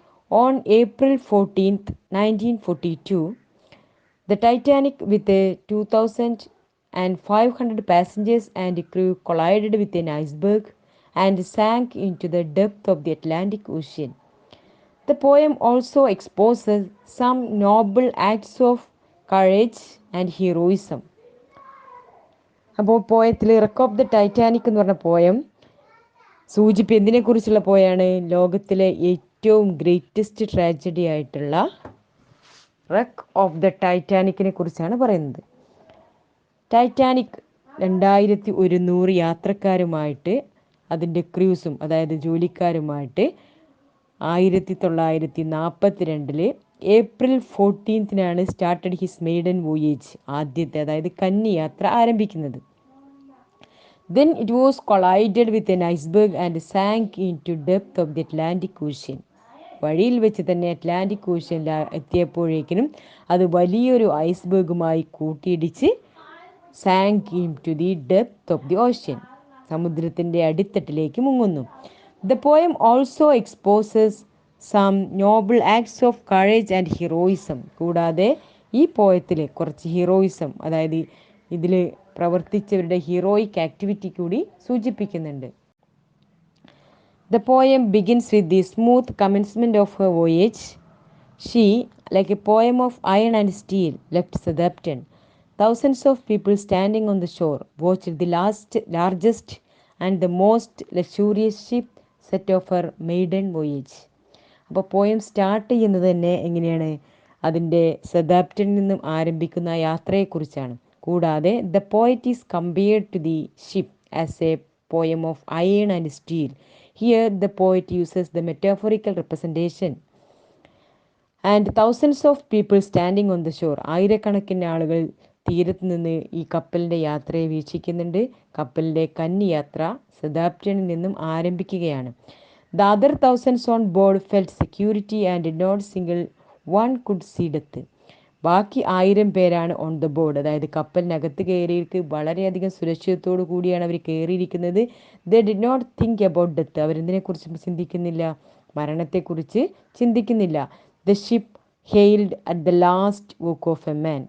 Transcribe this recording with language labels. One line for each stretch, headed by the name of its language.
English: On April 14, 1942, the Titanic, with 2,500 passengers and crew, collided with an iceberg and sank into the depth of the Atlantic Ocean. The poem also exposes some noble acts of courage and heroism.
Malayalam: അപ്പോൾ പോയത്തിൽ wreck of the Titanic എന്ന് പറഞ്ഞ poem എന്തിനെക്കുറിച്ചുള്ള പോയാണ്? ലോകത്തിലെ ഏറ്റവും greatest tragedy ആയിട്ടുള്ള wreck of the ടൈറ്റാനിക്കിനെ കുറിച്ചാണ് പറയുന്നത്. Titanic 2100 യാത്രക്കാരുമായിട്ട് അതിൻ്റെ ക്രൂസും അതായത് ജോലിക്കാരുമായിട്ട് 1942 April 14
English: started his maiden voyage,
Malayalam: ആദ്യത്തെ അതായത് കന്നി യാത്ര ആരംഭിക്കുന്നത്.
English: Then it was collided with an iceberg and sank into depth of the Atlantic Ocean.
Malayalam: വഴിയിൽ വെച്ച് തന്നെ അറ്റ്ലാന്റിക് ഓഷ്യനിൽ എത്തിയപ്പോഴേക്കിനും അത് വലിയൊരു ഐസ്ബർഗുമായി കൂട്ടിയിടിച്ച്
English: sank into the depth of the ocean,
Malayalam: സമുദ്രത്തിൻ്റെ അടിത്തട്ടിലേക്ക് മുങ്ങുന്നു.
English: The poem also exposes some noble acts of courage and heroism.
Malayalam: കൂടാതെ ഈ പോയത്തിൽ കുറച്ച് ഹീറോയിസം, അതായത് ഇതിൽ പ്രവർത്തിച്ചവരുടെ ഹീറോയിക് ആക്ടിവിറ്റി കൂടി സൂചിപ്പിക്കുന്നുണ്ട്.
English: The poem begins with the smooth commencement of her voyage. She, like a poem of iron and steel, left Southampton. Thousands of people standing on the shore watched the largest and the most luxurious ship set off her maiden voyage.
Malayalam: അപ്പോൾ poem start ചെയ്യുന്നത് തന്നെ എങ്ങനെയാണ്? അതിൻ്റെ സദാപ്റ്റനിൽ നിന്നും ആരംഭിക്കുന്ന യാത്രയെക്കുറിച്ചാണ്.
English: കൂടാതെ the poet is compared to the ship as a poem of iron and steel. Here the poet uses the metaphorical representation. And thousands of people standing on the shore.
Malayalam: ആയിരക്കണക്കിന് ആളുകൾ തീരത്ത് നിന്ന് ഈ കപ്പലിൻ്റെ യാത്രയെ വീക്ഷിക്കുന്നുണ്ട്. കപ്പലിൻ്റെ കന്നി യാത്ര സദാപ്റ്റനിൽ നിന്നും ആരംഭിക്കുകയാണ്.
English: The other thousands on board felt security and not single one could see death.
Malayalam: ബാക്കി 1000 പേരാണ്
English: on the board,
Malayalam: അതായത് കപ്പലിനകത്ത് കയറിയിട്ട് വളരെയധികം സുരക്ഷിതത്തോടു കൂടിയാണ് അവർ കയറിയിരിക്കുന്നത്.
English: They did not think about death.
Malayalam: അവരെന്തിനെക്കുറിച്ച് ചിന്തിക്കുന്നില്ല? മരണത്തെക്കുറിച്ച് ചിന്തിക്കുന്നില്ല.
English: The ship hailed at the last work of a man.